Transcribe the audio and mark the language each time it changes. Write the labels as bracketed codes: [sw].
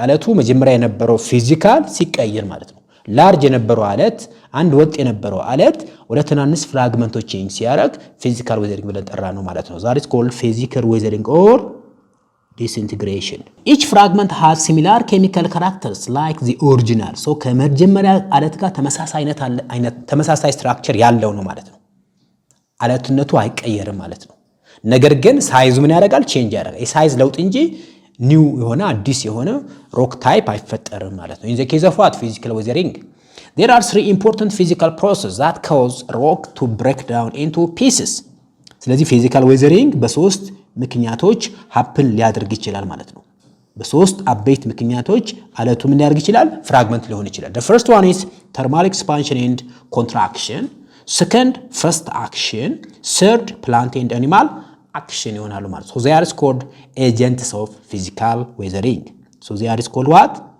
[am] አለቱ መጀመሪያ የነበረው ፊዚካል ሲቀየር ማለት ነው። ላርጅ የነበረው አለት አንድ ወጥ የነበረው አለት ወደ ትናንሽ ፍራግመንቶች ቼንጅ ሲያደርግ ፊዚካል ዌዘሪንግ ብለን ጠራ ነው ማለት ነው። [en] That is called physical weathering or disintegration. Each fragment has similar chemical characters like the original. [am] So ከመጀመሪያ አለት ጋር ተመሳሳይ ስትራክቸር ያለው ነው ማለት ነው። አለትነቱ አይቀየርም ማለት ነው። ነገር ግን ሳይዙ ምን ያደርጋል? ቼንጅ ያደርጋል። የሳይዝ ለውጥ እንጂ ኒው የሆነ አዲስ የሆነ ሮክ ታይፕ አይፈጠርም ማለት ነው። [en] In the case of what? Physical weathering. There are three important physical processes that cause rock to break down into pieces. [am] ስለዚህ ፊዚካል ዌዘሪንግ በሶስት ምክንያቶች ሀፕን ሊያደርግ ይችላል ማለት ነው። በሶስት አበይት ምክንያቶች አለቱ ምን ሊያደርግ ይችላል? ፍራግመንት ሊሆን ይችላል። [en] The first one is thermal expansion and contraction. Second, first action. Third, plant and animal action [am] ይሆናሉ ማለት ነው። [en] So they are called agents of physical weathering. So they are called what?